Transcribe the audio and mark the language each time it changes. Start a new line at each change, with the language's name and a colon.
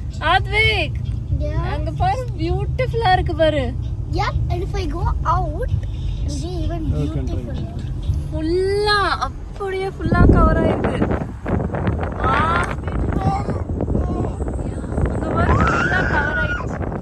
Tamil: ஆத்விக், அங்கே பாரு பியூட்டிஃபுல்லாக இருக்கு பாரு.
English: Yeah, and if I go out, it'll be even beautiful.
Tamil: ஃபுல்லா அப்படியே ஃபுல்லா கவர் ஆயிருக்கு. அங்க பாரு ஃபுல்லா கவர் ஆயிடுச்சு.